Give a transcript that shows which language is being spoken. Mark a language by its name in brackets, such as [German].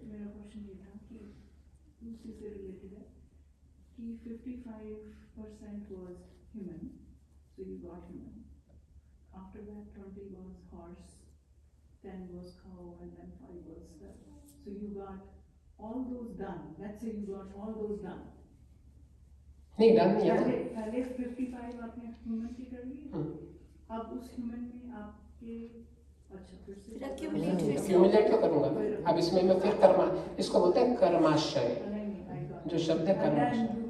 [Hindi] मेरा क्वेश्चन ये था कि उसी से रिलेटेड है कि [English] 55% was human, so you got human. After that 20 was horse, 10 was cow, and then 5 was stuff. So you got all those done. Let's say you got all those done. [Hindi] नहीं, done नहीं है। पहले 55 आपने human की कर ली, अब उस human में आपके अच्छा फिर से एक्यूमुलेट तो करूंगा ना। अब इसमें मैं फिर कर्मा, इसको बोलते हैं कर्माशय, जो शब्द है कर्माशय।